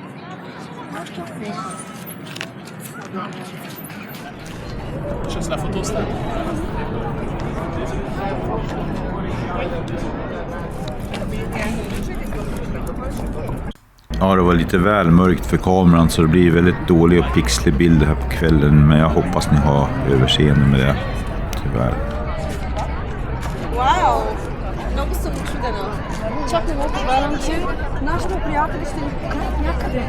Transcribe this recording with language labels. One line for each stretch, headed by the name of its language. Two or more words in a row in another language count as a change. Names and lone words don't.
Swedish: Ja, det var lite väl mörkt för kameran så det blir väldigt dålig och pixlig bild här på kvällen. Men jag hoppas ni har överseende med det, tyvärr.
Bulgarian: Вау! Много съм очудена. Чакай, отварям, че нашите приятели ще ни покажат някъде.